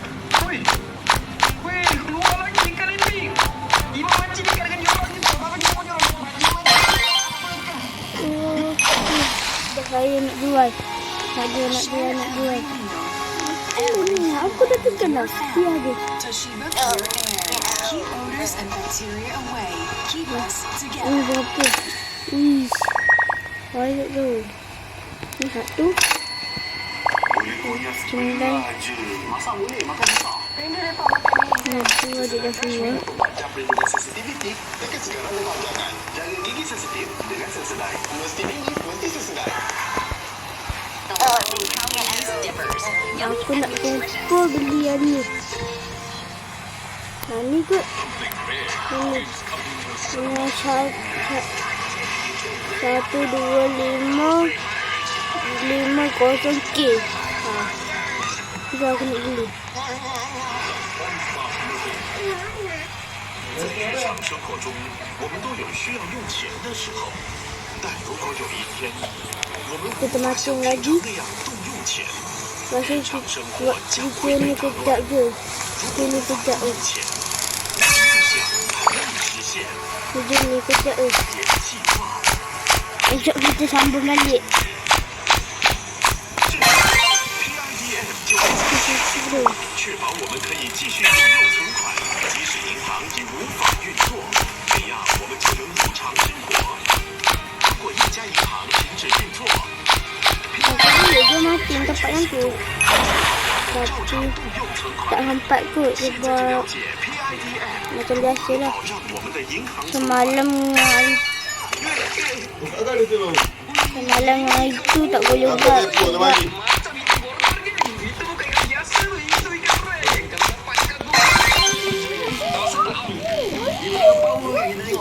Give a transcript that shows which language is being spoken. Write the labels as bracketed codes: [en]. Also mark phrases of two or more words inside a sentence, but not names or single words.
[ms] Weh, keluar lagi ikan ini. Iman mancing ikan dengan joran ni. Apa joran? Saya nak jual. Nak jual. Aku dah tekan dah. Biar je. [en] Toshiba Pure Air. Keep odors and bacteria away. Keep us together. [ms] Berapa? Uish. Banyak tu. Ni satu. Sembilan. Masa boleh makan besar. Tu ada dah semua. Macam perlindungan sensitiviti, dekat sekarang memang jangan. Jaga gigi sensitif dengan Sensodyne. Mesti tinggi, mesti Sensodyne. Aku nak jumpa beli yang ni. Ni kot. Ini. Ini 12550K. Itu aku nak beli. [zh] 日常生活中，我们都有需要用钱的时候，但如果有一天，我们无法像平常那样动用钱， [ms] Masa buat video ni kejap je. Video ni kejap je. [zh] 钱，让梦想还能实现， [ms] Video ni kejap je. [zh] 也计划。 [ms] Esok kita sambung balik. [zh] PIDM 就会确保我们可以继续拥有存款，即使银行已无法运作，这样我们就能如常生活。如果一家银行停止运作， [ms] Aku dia mati tempat yang tu. Tapi tak hampat kot sebab macam biasa lah. [zh] 让我们的银行 [ms] Semalam hari tu tak boleh buat sebab Itu bukan ikan biasa, itu ikan red. Kalau dapat ikan tu, kau sedap. Ikan power kan kita tengok.